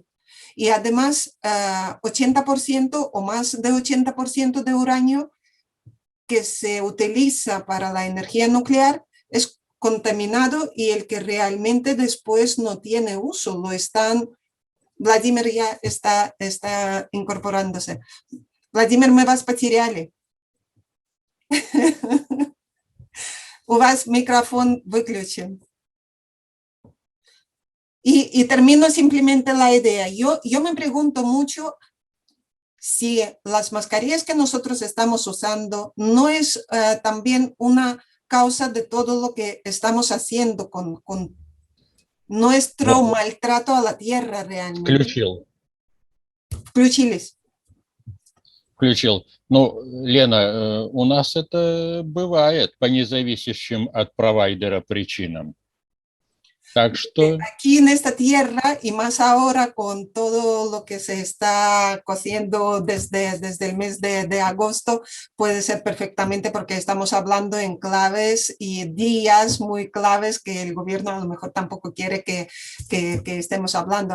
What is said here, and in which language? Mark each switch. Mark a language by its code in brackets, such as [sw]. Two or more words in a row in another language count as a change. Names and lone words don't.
[es] Y además, 80% o más de 80% de uranio que se utiliza para la energía nuclear es contaminado y el que realmente después no tiene uso, lo están... Vladimir ya está incorporándose. [ru] Vladimir, мы вас потеряли. У вас микрофон выключен. [es] Y termino simplemente la idea. Yo me pregunto mucho si las mascarillas que nosotros estamos usando no es también una causa de todo lo que estamos haciendo con nuestro maltrato a la tierra realmente. [ru] Включились. Включил. Ну, Лена, у нас это бывает по независящим от провайдера причинам. Так что... [es] Aquí en esta tierra y más ahora con todo lo que se está cociendo desde el mes de agosto, puede ser perfectamente porque estamos hablando en claves y días muy claves que el gobierno a lo mejor tampoco quiere que estemos hablando.